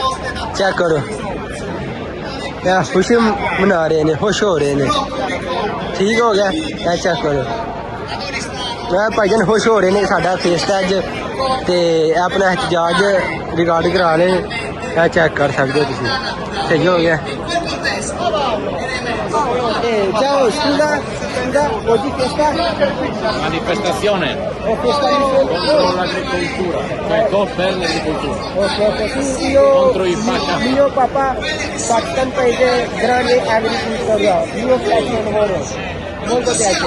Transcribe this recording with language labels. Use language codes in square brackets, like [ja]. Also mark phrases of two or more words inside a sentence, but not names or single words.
[pa] ਚੈੱਕ ਕਰੋ, ਇਹ ਖੁਸ਼ੀ ਮਨਾ ਰਹੇ ਨੇ, ਖੁਸ਼ ਹੋ ਰਹੇ ਨੇ, ਠੀਕ ਹੋ ਗਿਆ। ਇਹ ਚੈੱਕ ਕਰੋ, ਮੈਂ ਭਾਈਜਾਨ ਖੁਸ਼ ਹੋ ਰਹੇ ਨੇ ਸਾਡਾ ਫੇਸਤਾ ਅੱਜ, ਤੇ ਆਪਣਾ ਇhtਜਾਜ ਰਿਕਾਰਡ ਕਰਾ ਲਏ, ਇਹ ਚੈੱਕ ਕਰ ਸਕਦੇ ਹੋ ਤੁਸੀਂ, ਸਹੀ ਹੋ ਗਿਆ। [it] Ciao, scusa, oggi festa? Manifestazione contro l'agricoltura, cioè non per l'agricoltura. Ok, sì, io, Contro i Pakistan. mio papà, Pakistan paese grande agricoltura, io piace il lavoro, molto piace.